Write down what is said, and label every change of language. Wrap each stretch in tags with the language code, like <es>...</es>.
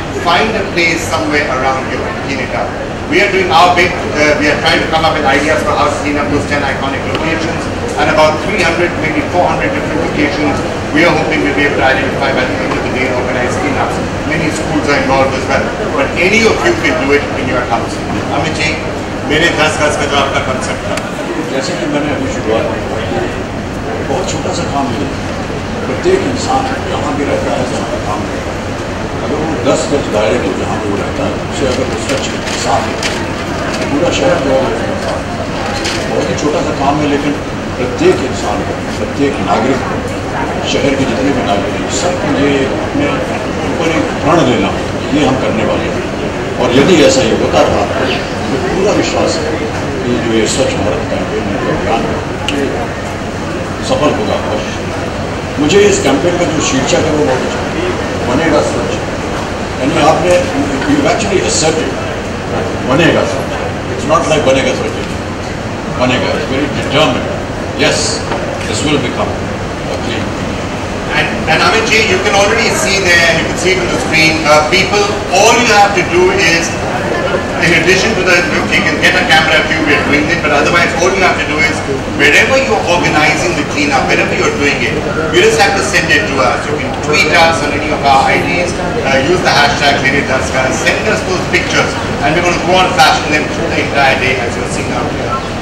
<en>Find a place somewhere around you and clean it up. We are doing our bit. We are trying to come up with ideas for how to clean up those 10 iconic locations, and about 300, maybe 400 different locations we are hoping we'll be able to identify by the end of the day and organize cleanups. Many schools are involved as well. But any of you can do it in your house.</en> <hi>Amitji, मेरे 10 गज का जो आपका concept था, जैसे कि मैंने अभी शुरुआत की, बहुत छोटा सा काम है। प्रत्येक इंसान जहाँ भी रहता है, जहाँ का काम करता है, अगर वो 10 गज दायरे को जहाँ वो रहता है, उसे अगर वो स्वच्छ साफ है, पूरा शहर जो है बहुत ही छोटा सा काम है, लेकिन प्रत्येक इंसान को, प्रत्येक नागरिक को, शहर के जितने भी नागरिक हैं, सबको ये अपने ऊपर एक प्रण लेना, ये हम करने वाले हैं। और यदि ऐसा ही होता रहा तो पूरा विश्वास है कि जो ये स्वच्छ भारत कैंपेन अभियान सफल होगा। और मुझे इस कैंपेन का जो शीर्षक है वो बहुत अच्छा है, बनेगा स्वच्छ। यानी आपने</hi> <en>you actually accepted</en> <hi>बनेगा स्वच्छ।</hi> <en>It's not like बनेगा स्वच्छ, बनेगा। It's very determined. Yes, this will become clean. And Amitji, you can already see there, and you can see it on the screen, people, all you have to do is, in addition to the, you can get a camera if you are doing it, but otherwise all you have to do is, wherever you're organizing the clean clean up, wherever you're doing it, you just have to send it to us. You can tweet us on any of our IDs, use the hashtag #LadyDustGuys, send us those pictures, and we're going to go on flashing them through the entire day, as you're seeing out here.</en>